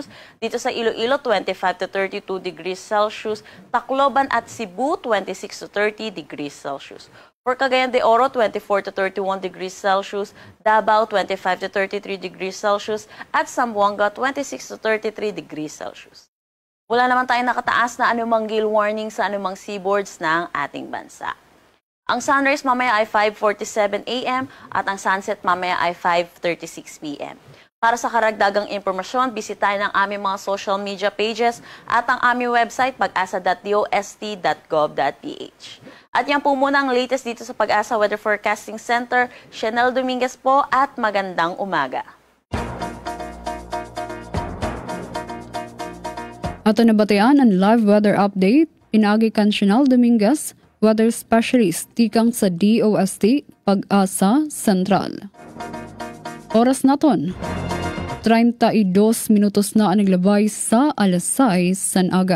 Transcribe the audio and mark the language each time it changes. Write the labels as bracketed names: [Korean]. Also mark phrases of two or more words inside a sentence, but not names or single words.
[Filipino] Dito sa [English] Iloilo, 25 to 32 degrees Celsius. Tacloban at Cebu, 26 to 30 degrees Celsius. For Cagayan de Oro, 24 to 31 degrees Celsius. Davao, 25 to 33 degrees Celsius. At Zamboanga, 26 to 33 degrees Celsius. [Filipino] Wala naman tayong nakataas na anumang [English] gale warning [Filipino] sa anumang seaboards ng ating bansa. Ang sunrise mamaya ay 5:47 a.m. at ang sunset mamaya ay 5:36 p.m. Para sa karagdagang impormasyon, bisitahin ang aming mga [English] social media pages [Filipino] at ang aming website pag-asa.dost.gov.ph. At yan po muna ang latest dito sa Pag-asa Weather Forecasting Center. Chanel Dominguez po at magandang umaga. [Bikol] Ato nabatian ang [English] live weather update, [Bikol] pinagi kan Chanel Dominguez, [English] weather specialist [Bikol] tikang sa DOST Pag-asa Central. Oras naton 32 minutos na ang naglabay sa alas 6 san aga.